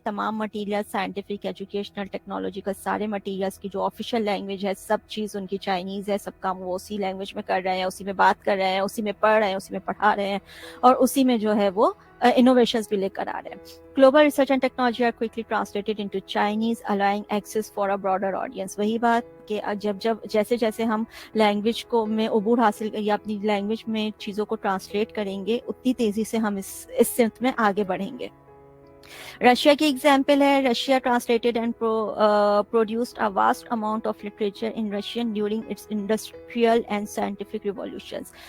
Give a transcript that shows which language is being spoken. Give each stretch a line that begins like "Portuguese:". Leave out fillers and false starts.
Urdu: تمام material scientific, educational, technological سارے materials کی جو آفیشیل لینگویج ہے سب چیز ان کی چائنیز ہے. سب کام وہ اسی لینگویج میں کر رہے ہیں، اسی میں بات کر رہے ہیں، اسی میں پڑھ رہے ہیں، اسی میں پڑھا رہے ہیں، اور اسی میں جو ہے وہ innovations بھی لے کر آ رہے ہیں.
English: Global research and technology are quickly translated into Chinese, allowing access for a broader audience.
Urdu: وہی بات کہ جیسے ہم لینگویج کو میں عبور حاصل یا اپنی لینگویج میں چیزوں کو ٹرانسلیٹ کریں گے، اتنی تیزی سے ہم اس سمت میں آگے بڑھیں گے. رشیا کی ایگزامپل ہے.
English: Russia translated and produced a vast amount of literature in Russian during its industrial and scientific revolutions.